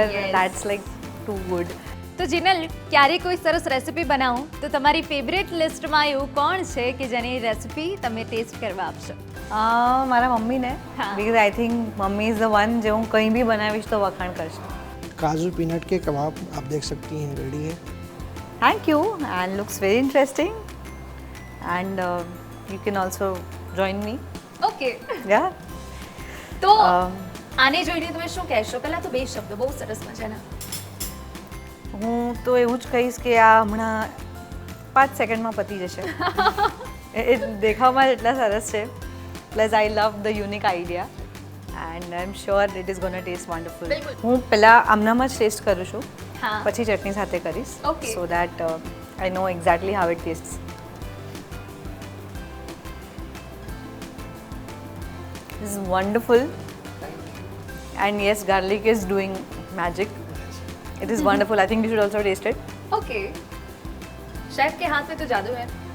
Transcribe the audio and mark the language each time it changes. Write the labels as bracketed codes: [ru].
[en] yes. That's like too good. [gu] તો જીનલ ક્યારેય કોઈ સરસ રેસિપી બનાવો તો તમારી ફેવરેટ લિસ્ટમાં એવું કોણ છે કે જેની રેસિપી તમે ટેસ્ટ કરવા આપશો? મારા મમ્મીને, હા. [en] because I think mummy is the one [gu] જે હું કંઈ બી બનાવીશ તો વખાણ કરશે. [hi] काजू पीनट के कबाब आप देख सकती हैं रेडी है। [en] Thank you and looks very interesting and you can also join me. Okay yeah. [gu] તો આને જોઈને તમે શું કહેશો? પહેલા તો બે શબ્દો બહુ સરસ મજાના. હું તો એવું જ કહીશ કે આ હમણાં 5 સેકન્ડમાં પતી જશે. એ દેખાવમાં જ એટલા સરસ છે. [en] Plus I love the unique idea and I am sure it is gonna taste wonderful. [gu] બિલકુલ. હું પહેલાં આમનામાં જ ટેસ્ટ કરું છું, હા પછી ચટણી સાથે કરીશ. [en] Okay. So that I know exactly how it taste. This is wonderful. And yes, garlic is doing magic. It is wonderful. I think you should also taste it. [hi] Okay chef के हाथ में तो जादू है.